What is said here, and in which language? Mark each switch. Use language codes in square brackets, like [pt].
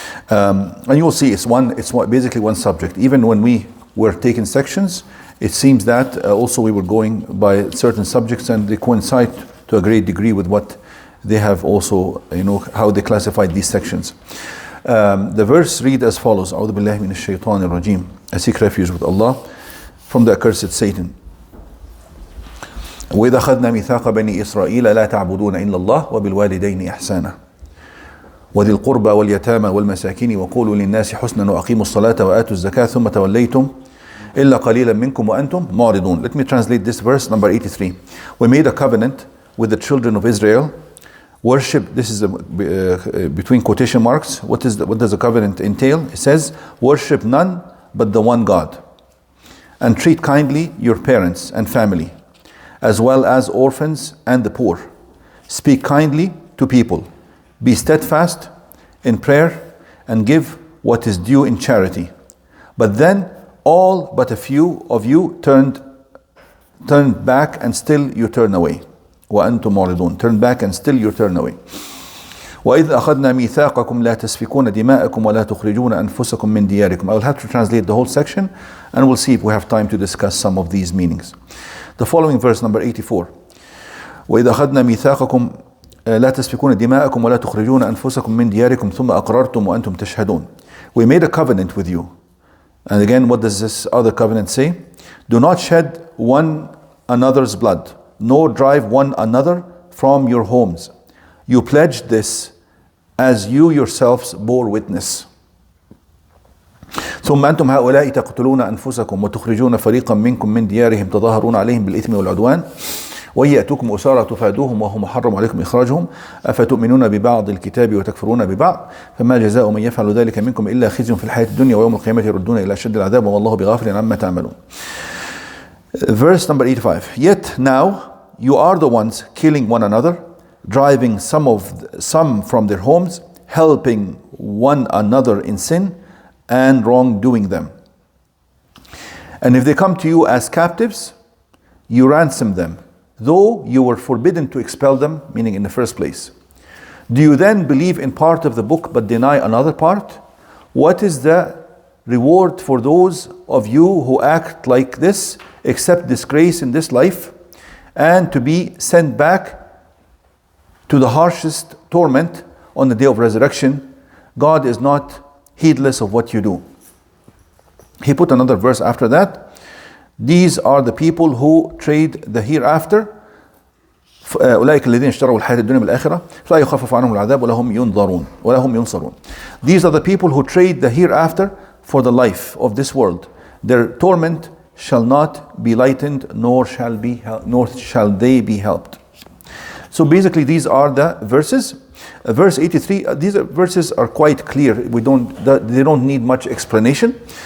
[en] And you'll see it's basically one subject. Even when we were taking sections, it seems that also we were going by certain subjects, and they coincide to a great degree with what they have also, how they classified these sections. The verse read as follows: [ar] A'udhu billahi minash shaitanir rajim. [en] I seek refuge with Allah from the accursed Satan. [ar] وَإِذَا أَخَذْنَا مِيثَاقَ بَنِي إِسْرَائِيلَ لَا تَعْبُدُونَ إِلَّا اللَّهَ وَبِالْوَالِدَيْنِ إِحْسَانًا وذي القربى واليتامى والمساكين وقولوا للناس حسنا وأقيموا الصلاة وآتوا الزكاة ثم توليتم إلا قليلا منكم وأنتم معرضون. [en] Let me translate this verse, number 83. We made a covenant with the children of Israel. Worship, this is between quotation marks. What does the covenant entail? It says, worship none but the one God, and treat kindly your parents and family, as well as orphans and the poor. Speak kindly to people. Be steadfast in prayer and give what is due in charity. But then all but a few of you turned back, and still you turn away. [ar] وَأَنْتُمْ مُعْرِضُونَ. [en] Turn back and still you turn away. [ar] وَإِذْ أَخَذْنَا مِيثَاقَكُمْ لَا تَسْفِكُونَ دِمَاءَكُمْ وَلَا تُخْرِجُونَ أَنفُسَكُمْ مِنْ دِيَارِكُمْ. [en] I will have to translate the whole section, and we'll see if we have time to discuss some of these meanings. The following verse, number 84. [ar] وَإِذْ أَخَذْنَا مِيثَاقَكُمْ لا تسفكون دماءكم ولا تخرجون أنفسكم من دياركم ثم أقررتم وأنتم تشهدون. [en] We made a covenant with you. And again, what does this other covenant say? Do not shed one another's blood, nor drive one another from your homes. You pledged this as you yourselves bore witness. [ar] ثم أنتم هؤلاء تقتلون أنفسكم وتخرجون فريقا منكم من ديارهم تظاهرون عليهم بالإثم والعدوان ويأتوكم أسارى تفادوهم وهم محرم عليكم إخراجهم أفتؤمنون ببعض الكتاب وتكفرون ببعض فما جزاء من يفعل ذلك منكم إلا خزي في الحياة الدنيا ويوم القيامة يردون إلى أشد العذاب والله بغافل عما تعملون. [en] Verse number 85. Yet now you are the ones killing one another, driving some from their homes, helping one another in sin and wrongdoing them. And if they come to you as captives, you ransom them, though you were forbidden to expel them, meaning in the first place. Do you then believe in part of the book but deny another part? What is the reward for those of you who act like this, except disgrace in this life, and to be sent back to the harshest torment on the day of resurrection? God is not heedless of what you do. He put another verse after that. These are the people who trade the hereafter. [ar] أولئك الذين اشتروا الحياة الدنيا بالآخرة فلا يخفف عنهم العذاب ولا هم ينصرون. [en] These are the people who trade the hereafter for the life of this world. Their torment shall not be lightened, nor shall they be helped. So basically, these are the verses. Verse 83. These verses are quite clear. They don't need much explanation.